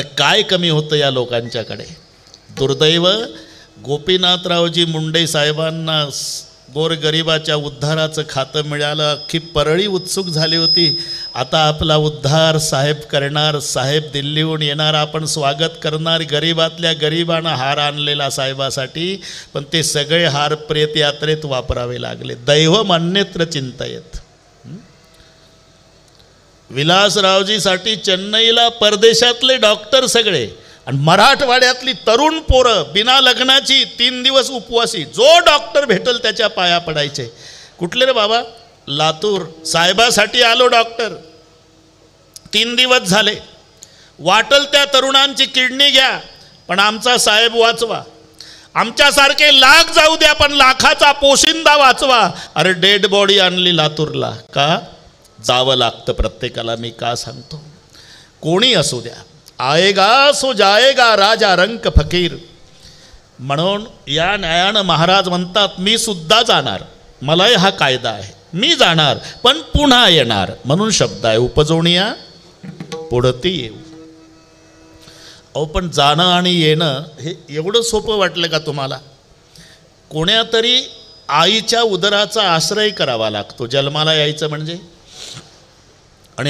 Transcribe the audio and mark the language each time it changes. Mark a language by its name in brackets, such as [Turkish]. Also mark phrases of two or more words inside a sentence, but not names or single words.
[Marathi] काय कमी होतं या लोकांच्याकडे दुर्दैव गोपीनाथरावजी मुंडे साहेबांना गोरगरिबाच्या उद्धाराचं खातं मिळालं अख्खी परळी उत्सुक झाली होती आता आपला उद्धार साहेब करणार साहेब दिल्लीहून येणार आपण स्वागत करणार गरिबातल्या गरिबांना हार आणलेला साहेबासाठी पण ते सगळे हार प्रेत यात्रेत वापरावे लागले [Sanskrit] दैवम अन्यत्र चिंतयेत [Marathi] विलासरावजीसाठी चेन्नईला परदेशातले डॉक्टर सगळे आणि मराठवाड्यातली तरुण पोरं बिना लग्नाची 3 दिवस उपवासी जो डॉक्टर भेटल त्याच्या पाया पडायचे कुठले रे बाबा लातूर साहेबासाठी आलो डॉक्टर 3 दिवस झाले वाटल त्या तरुणांची किडनी घ्या पण आमचा साहेब वाचवा आमच्यासारखे लाख जाऊ द्या पण लाखाचा पोशिंदा वाचवा अरे [English] dead body [Marathi] आणली लातूरला का जावं लागतं प्रत्येकाला मी का सांगतो कोणी असू द्या [Hindi] आएगा सो जाएगा राजा रंक फकीर [Marathi] म्हणून या न्यायानं महाराज म्हणतात मी सुद्धा जाणार मलाही हा कायदा आहे मी जाणार पण पुन्हा येणार म्हणून शब्द आहे उपजवणीया पुढती येऊ अहो पण जाणं आणि येणं हे एवढं सोपं वाटलं का तुम्हाला कोण्यातरी आईच्या उदराचा आश्रय करावा लागतो जन्माला यायचं म्हणजे आणि